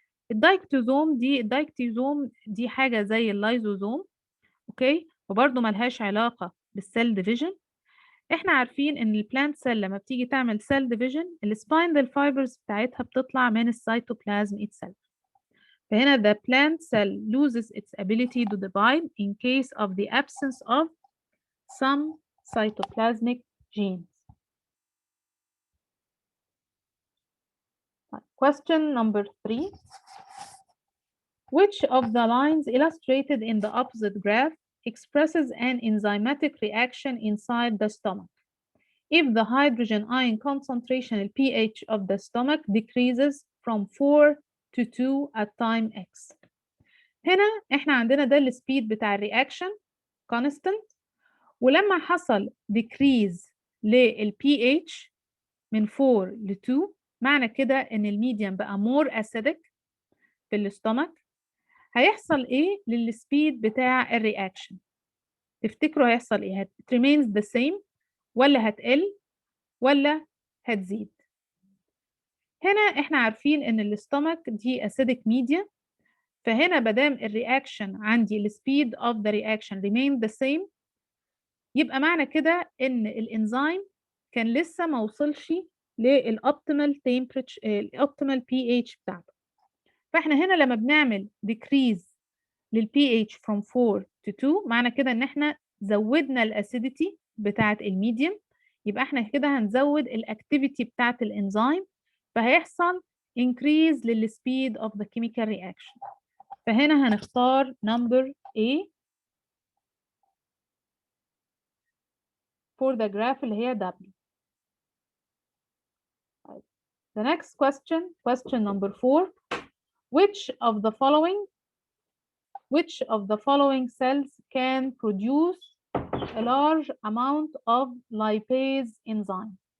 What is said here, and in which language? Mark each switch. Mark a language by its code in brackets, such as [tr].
[ar] الدايكتوزوم دي حاجة زي اللايزوزوم اوكي وبرضه ملهاش علاقة بالسيل ديفيجن. احنا عارفين ان البلانت سيل لما بتيجي تعمل سيل ديفيجن السبايندل فايبرز بتاعتها بتطلع من السيتوبلازم itself. [en] فهنا the plant cell loses its ability to divide in case of the absence of some cytoplasmic genes. Question number 3. Which of the lines illustrated in the opposite graph expresses an enzymatic reaction inside the stomach if the hydrogen ion concentration pH of the stomach decreases from 4 to 2 at time x. [ar] هنا احنا عندنا ده السبيد بتاع الرياكشن constant ولما حصل decrease للpH من 4 ل 2 معنى كده ان الميديم بقى more acidic في الاستومك. هيحصل ايه للسبيد بتاع الرياكشن؟ تفتكروا هيحصل ايه؟ [en] it remains the same [ar] ولا هتقل ولا هتزيد؟ هنا احنا عارفين ان الاستومك دي acidic media فهنا بدام الرياكشن عندي السبيد [en] of the reaction remain the same [ar] يبقى معنى كده ان الانزيم كان لسه ما وصلش للoptimal temperature الoptimal pH بتاعته. فاحنا هنا لما بنعمل decrease للpH [en] from 4 to 2 [ar] معنى كده ان احنا زودنا الاسيديتي بتاعت الميديم يبقى احنا كده هنزود الاكتيفيتي بتاعت الانزيم فهيحصل increase للسبيد [en] of the chemical reaction. [ar] فهنا هنختار [en] number A for the graph [ar] اللي هي [en] W. The next question number 4. Which of the following cells can produce a large amount of lipase enzyme?